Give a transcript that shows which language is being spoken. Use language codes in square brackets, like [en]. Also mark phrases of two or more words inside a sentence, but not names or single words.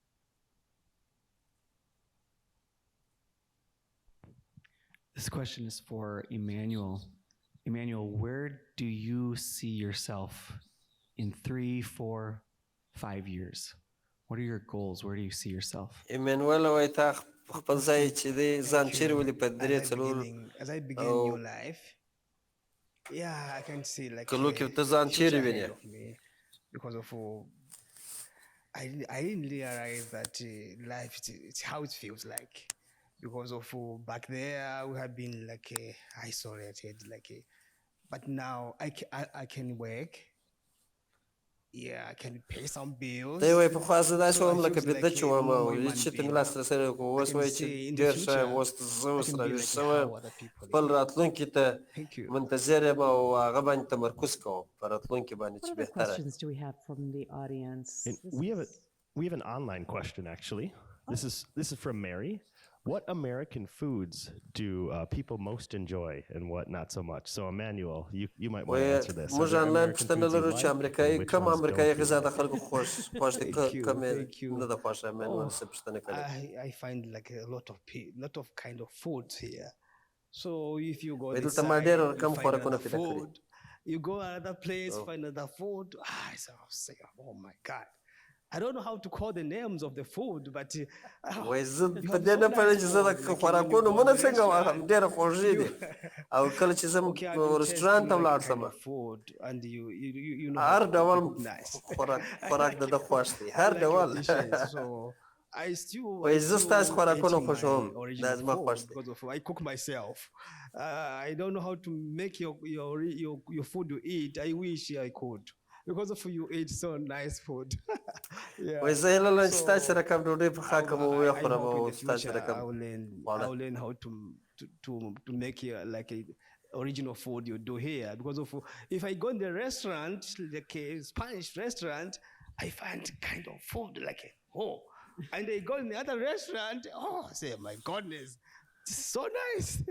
[en] This question is for Emmanuel. Emmanuel, where do you see yourself in 3, 4, 5 years? What are your goals? Where do you see yourself? [ps] ایمانویل وایي تا خپل ځای چې دی ځان چیرې ولي په درې څلور [en] As I begin new life, yeah, I can see like [ps] کلو کې ته ځان چیرې وینې [en] because of I didn't realize that life it's how it feels like because of back there we have been like isolated but now I can work. Yeah, I can pay some bills. [ps] دی وایي پخوا زه داسې وم لکه بېده چې وم او هېڅ شي ته مې لاسرسی نه کوم اوس وایي چې ډېر ښه یم اوس زه اوس راویښ شوی یم خپل راتلونکي ته منتظر یم او هغه باندې تمرکز کوم په راتلونکي باندې چې بهتره [en] We have an online question, actually. This is from Mary. What American foods do people most enjoy and what not so much? So, Emmanuel, you might want to answer this. [ps] موږ آنلاین پوښتنه لرو چې امریکایي کوم امریکایي غذا د خلکو خوښ دي کوم نه د خوښه امانویل څه پوښتنه کړې [en] I find like a lot of kind of foods here. So if you go [ps] دلته ما ډېر رقم خوراکونه پیدا کړي [en] you go another place find another food say oh my god I don't know how to call the names of the food, but [ps] وای زه په دې نه پوهېږم چې زه د خوراکونو نومونه څنګه واخلم ډېره خوږې دي او کله چې زه رسټورانټ ته ولاړ شم هر ډول خوراک د ده خوښ دی هر ډول وای زه ستاسو خوراکونه خوښوم دا زما خوښ دی [en] I cook myself. I don't know how to make your food you eat. I wish I could. Because of you eat so nice food. [ps] وای زه هیله لرم چې ستاسو سره کوم ډوډۍ پخه کړم او وخورم او ستاسو سره کوم [en] I'll learn how to make like a original food you do here. Because of if I go in the restaurant, like a Spanish restaurant, I find kind of food like and I go in the other restaurant, say my goodness, this is so nice.